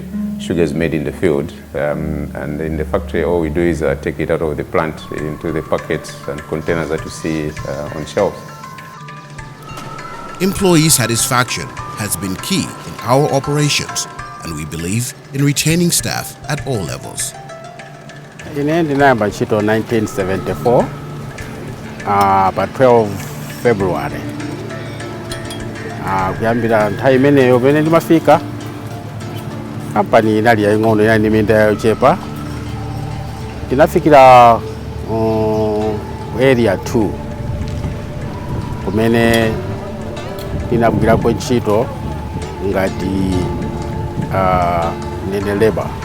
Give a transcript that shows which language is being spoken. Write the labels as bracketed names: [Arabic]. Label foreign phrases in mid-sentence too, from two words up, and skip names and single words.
[English] Sugar is made in the field, and in the factory all we do is take it out of the plant into the packets and containers that you see on shelves. Employee satisfaction has been key in our operations, and we believe in retaining staff at all levels. [Nyanja] Ine ndinayamba ntchito 1974 pa 12 February. Kuyambira nthawi imeneyo pamene ndimafika, kampani inali yaying'ono, inali ndi minda yochepa. Tinafikira area 2 kumene tinagwirako ntchito ngati nene labor.